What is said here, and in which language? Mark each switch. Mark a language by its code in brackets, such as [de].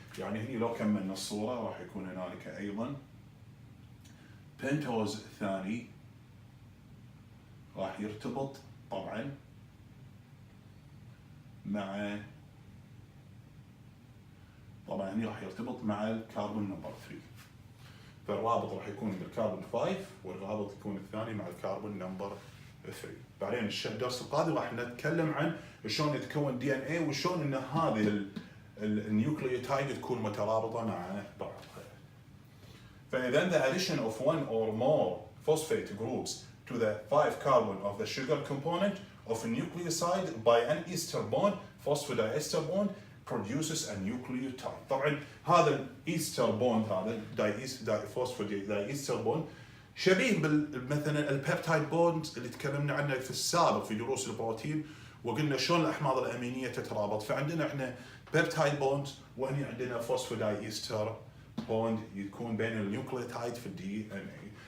[ar] يعني هني لو كملنا الصورة راح يكون هنالك ايضا بنتوز الثاني راح يرتبط طبعا مع هني راح يرتبط مع الكربون نمبر 3. فالرابط راح يكون بالكربون 5 والرابط يكون الثاني مع الكربون نمبر 3. بعدين الدرس القادم راح نتكلم عن شلون يتكون دي ان اي وشلون ان هذه النيوكليوتايد تكون مترابطه مع بعضها. فاذا [en] the addition of one or more phosphate groups to the 5 carbon of the sugar component of a nucleoside by an ester bond, phosphodiester bond, produces a nucleotide. [ar] طبعا هذا الايستر بوند، هذا دايستر بوند شبيه مثلا البيبتايد بوند اللي تكلمنا عنه في السابق في دروس البروتين، وقلنا شلون الاحماض الامينيه تترابط. فعندنا احنا بيبتايد بوند، وهنا عندنا فوسفودايستر بوند يكون بين النيوكليوتايد في الدي ان اي.